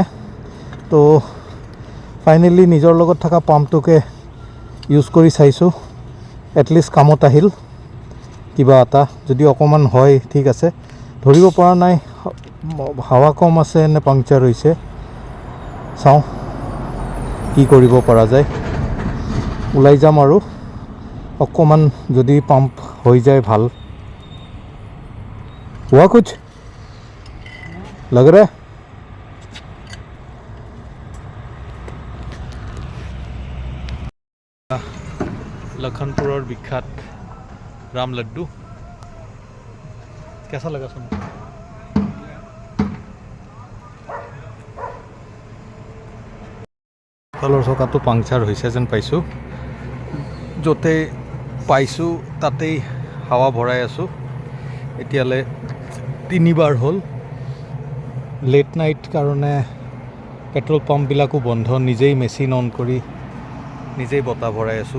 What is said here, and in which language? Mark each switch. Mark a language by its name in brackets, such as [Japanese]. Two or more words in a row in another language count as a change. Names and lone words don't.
[Assamese] তো ফাইনেলি নিজৰ লগত থকা পাম্পটোকে ইউজ কৰি চাইছোঁ, এটলিষ্ট কামত আহিল কিবা এটা। যদি অকণমান হয় ঠিক আছে, ধৰিব পৰা নাই হাৱা কম আছে নে পাংচাৰ হৈছে। চাওঁ কি কৰিব পৰা যায়, ওলাই যাম আৰু অকণমান যদি পাম্প হৈ যায় ভাল। [Hindi] हुआ कुछ लग रहा है? लखनपुर विख्यात राम लड्डू कैसा लगा सुनो? [Assamese] कलर चकाটো পাংচাৰ হৈছে যেন পাইছোঁ, য'তে পাইছোঁ তাতেই হাৱা ভৰাই আছোঁ। এতিয়ালৈ 3বাৰ হ'ল। [English] late night [Assamese] কাৰণে পেট্ৰল পাম্পবিলাকো বন্ধ, নিজেই [English] machine on [Assamese] কৰি নিজেই বতাহ ভৰাই আছোঁ।